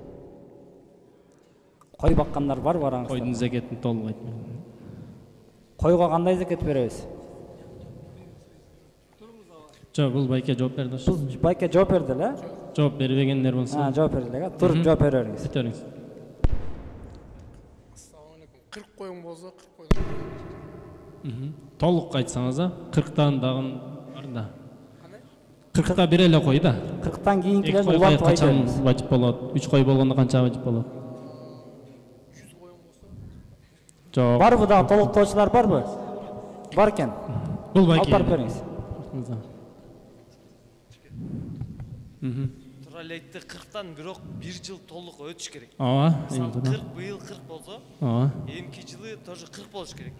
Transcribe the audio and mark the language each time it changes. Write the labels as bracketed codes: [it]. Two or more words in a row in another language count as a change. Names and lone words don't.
[ky] Кой баккандар барбы араңызда? Койдун зекетин толук айтып бериңиз. Койго кандай зекет беребиз? Жок, бул байке жооп берди. Бул байке жооп берди эле? Жооп бербегендер болсо. Жооп берди эле. Туруп жооп бериңиз. Бериңиз. [uz] Assalomu alaykum. 40 qo'ying bo'lsa 40 qo'ying. [ky] Толук айтсаңыз, 40тан дагы бар да. 40та бир эле кой да. 40тан кийинкилерди улантып айтабыз. Вачип болот. 3 кой болгондо канча вачип болот? [uz] 100 qo'ying bo'lsa. [ky] Жок. Барбы дагы толуктоочулар барбы? Бар экен. Бул байке. Алып бериңиз. Туралы айтты 40тан бирок 1 жыл толук өтүш керек. Ооба. 40 быйыл 40 болсо, эмки жылы тоже 40 болуш керек.